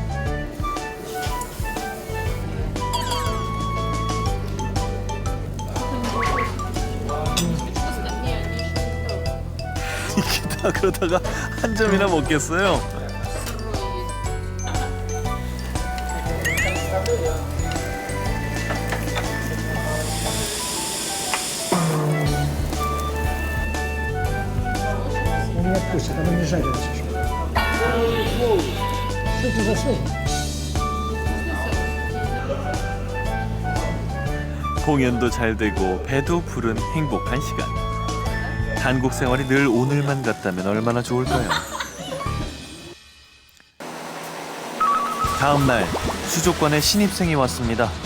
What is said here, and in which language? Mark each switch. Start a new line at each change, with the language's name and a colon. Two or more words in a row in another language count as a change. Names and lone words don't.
Korean: 이게 다 그러다가 한 점이나 먹겠어요?
Russian: Он не отпустит, оно не жарилось еще. Что это за соус?
Korean: 공연도 잘 되고 배도 부른 행복한 시간. 한국 생활이 늘 오늘만 같다면 얼마나 좋을까요? 다음 날 수족관에 신입생이 왔습니다.